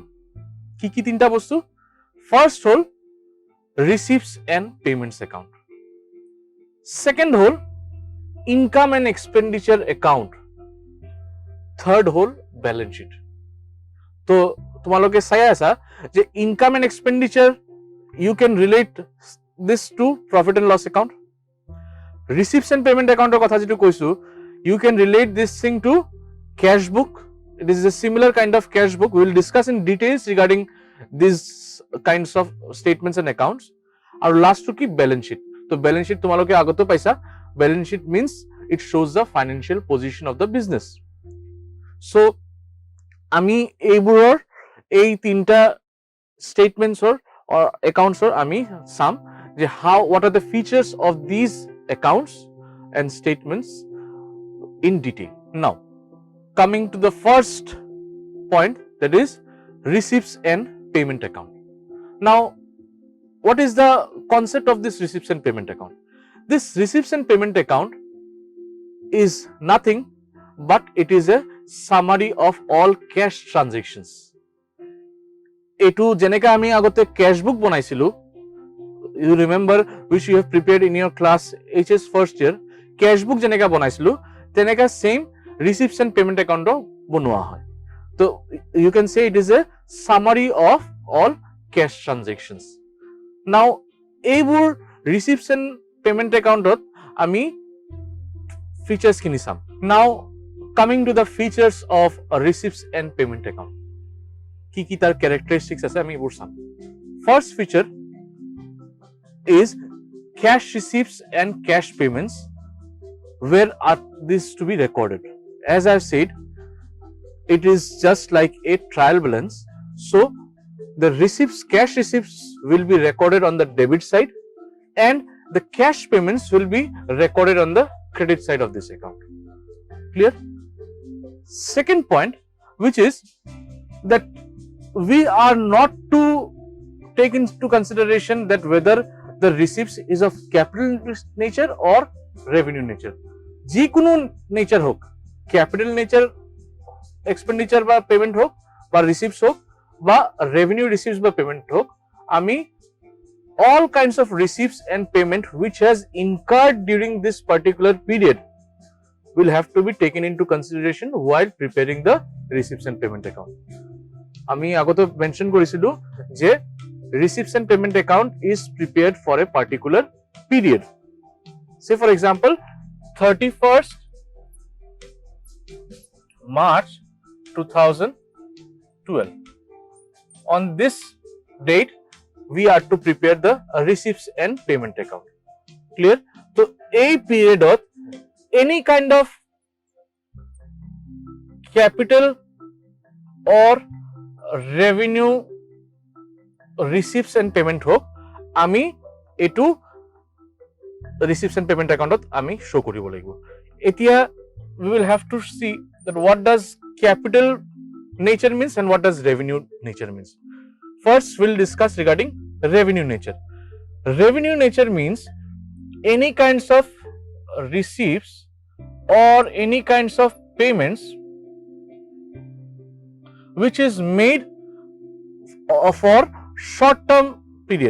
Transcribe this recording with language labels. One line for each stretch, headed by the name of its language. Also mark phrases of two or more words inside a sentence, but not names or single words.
Assamese: কি তিনটা বস্তু?
English: First হল receipts and payments account. Second হল income and expenditure account. Third হল balance sheet.
Assamese: তো তোমালোকে চাই আছা যে
English: income and expenditure you can relate this to profit and loss account. Receipts and payment account
Assamese: কথা যেটো কৈছো
English: you can relate this thing to cash book. It is a similar kind of cash book. We will discuss in details regarding these kinds of statements and accounts. And last to keep balance sheet. So balance sheet
Assamese: তোমালোকে আগতো পাইছা।
English: Balance sheet means it shows the financial position of the business. So
Assamese: আমি এইবোৰৰ এই তিনটা
English: statements or accounts
Assamese: আমি চাম যে
English: what are the features of these accounts and statements in detail. Now coming to the first point, that is receipts and payment account. Now what is the concept of this receipts and payment account? This receipts and payment account is nothing but it is a summary of all cash transactions.
Assamese: এটু যেনেকা আমি আগতে
English: cash book বনাইছিলো, you remember which you have prepared in your class HS first year, cash book
Assamese: যেনেকা বনাইছিলো তেনেকা
English: same receipts and payment account
Assamese: বনোৱা হয়।
English: তো you can say it is a summary of all cash transactions. Now এইবোৰ receipts and payment account
Assamese: আমি features খিনি চাম।
English: Now coming to the features of a receipts and payment account,
Assamese: কি তার characteristics আছে আমি এইবোৰ চাম।
English: First feature is cash receipts and cash payments. Where are these to be recorded? As I have said, it is just like a trial balance. So the receipts, cash receipts will be recorded on the debit side and the cash payments will be recorded on the credit side of this account. Clear? Second point, which is that we are not to take into consideration that whether the receipts is of capital nature or revenue nature.
Assamese: যে কোনো nature হোক,
English: capital nature expenditure
Assamese: বা payment হোক বা receipts হোক বা
English: revenue receipts
Assamese: বা payment হোক, আমি
English: all kinds of receipts and payment which has incurred during this particular period will have to be taken into consideration while preparing the receipts and payment account.
Assamese: আমি আগতে মেনশন কৰিছিলো যে
English: receipts and payment account is prepared for a particular period. Say for example 31st March 2012. On this date we are to prepare the receipts and payment account. Clear? So a period of any kind of capital or revenue receipts and payment
Assamese: হোক, আমি এটু
English: receipts and payment account
Assamese: আমি show কৰিব লাগিব।
English: এতিয়া we will have to see that what does capital nature means and what does revenue nature means. First we'll discuss regarding revenue nature. Revenue nature means any kinds of receipts or any kinds of payments which is made for short term period.